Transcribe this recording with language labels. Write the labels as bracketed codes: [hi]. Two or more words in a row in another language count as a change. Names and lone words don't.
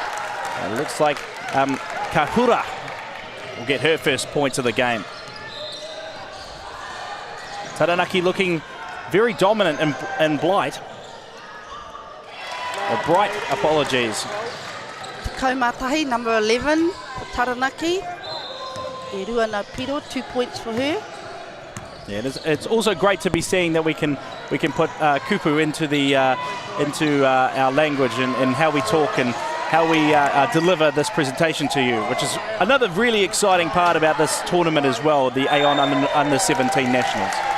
[en] It looks like Kahura will get her first points of the game. Taranaki looking very dominant in Blight. Bright, apologies. Kaumatahi, number 11, Taranaki. [mi] E rua no piro, [en] 2 points for her. Yeah, it's also great to be seeing that we can put kupu into our language and how we talk and how we deliver this presentation to you, which is another really exciting part about this tournament as well, the Aon Under 17 Nationals.